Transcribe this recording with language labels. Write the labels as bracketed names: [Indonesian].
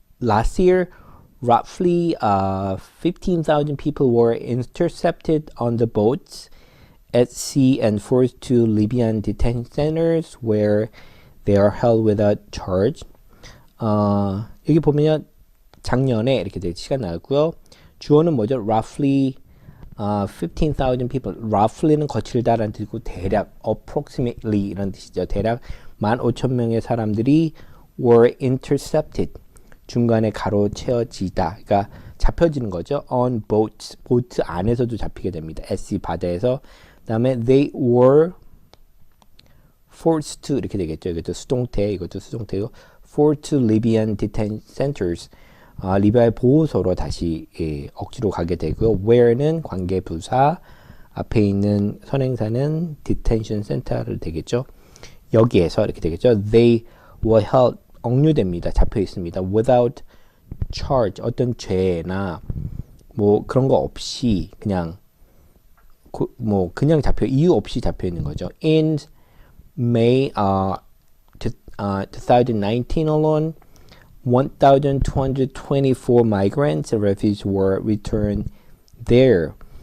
[English] Last year, roughly 15,000 people were intercepted on the boats at sea and forced to Libyan detention centers where they are held without charge. [Korean] 여기 보면 작년에 이렇게 시간 나왔고요. 주어는 뭐죠? [English] Roughly 15,000 people. [Korean] Roughly는 거칠다라는 뜻이고 대략 approximately 이런 뜻이죠. 대략 15,000명의 사람들이 [English] were intercepted. [Korean] 중간에 가로채어지다. 그러니까 잡혀지는 거죠. [English] On boats. [Korean] 보트 안에서도 잡히게 됩니다. [English] at sea [Korean] 바다에서. 그다음에 [English] they were forced to [Korean] 이렇게 되겠죠. 이것도 수동태, 이것도 수동태고 [English] forced to Libyan detention centers. [Korean] 리비아의 보호소로 다시 억지로 가게 되고요. where는 관계부사, 앞에 있는 선행사는 detention center를 되겠죠. 여기에서 이렇게 되겠죠. [English] They were held [Korean] 억류됩니다. 잡혀 있습니다. [English] without charge [Korean] 어떤 죄나 뭐 그런 거 없이 그냥 그냥 잡혀 이유 없이 잡혀 있는 거죠. [English] In May 2019 alone, 1,224 migrants and refugees were returned there.